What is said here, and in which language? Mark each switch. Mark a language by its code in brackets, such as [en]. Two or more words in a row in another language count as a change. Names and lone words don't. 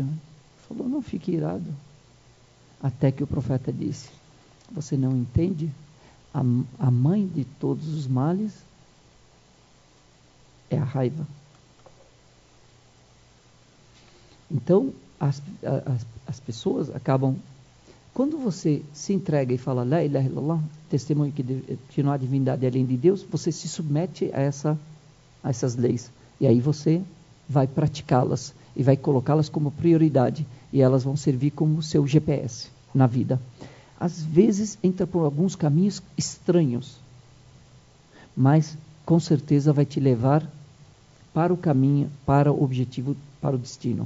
[pt] Ele falou: não fique irado. Até que o profeta disse: você não entende? A mãe de todos os males é a raiva. Então, as pessoas acabam... Quando você se entrega e fala [ar] لا إله إلا الله, [pt] testemunho que não há divindade além de Deus, você se submete a essas leis. E aí você vai praticá-las e vai colocá-las como prioridade. E elas vão servir como seu GPS na vida. Às vezes entra por alguns caminhos estranhos, mas com certeza vai te levar para o caminho, para o objetivo, para o destino.